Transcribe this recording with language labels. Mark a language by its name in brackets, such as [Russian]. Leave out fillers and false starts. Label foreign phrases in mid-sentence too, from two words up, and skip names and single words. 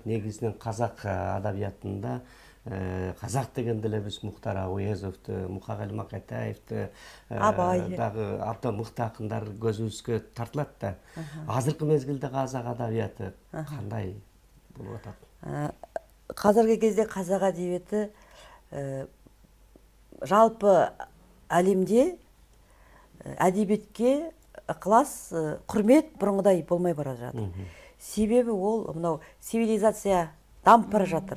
[Kyrgyz] Негизинен казак адабиятында казак дегенде эле биз Мухтар Ауезовду, Мукагали Макатаевди, Абай дагы абдан мыкты акындар көзүбүзгө тартылат да. Азыркы мезгилде казак адабияты кандай болуп атат? [Kazakh] Қазіргі кезде қазақ әдебиеті жалпы әлемде әдебиетке ықылас, құрмет бұрынғыдай болмай бара жатыр. Себебі ол мынау цивилизация дамып бара жатыр.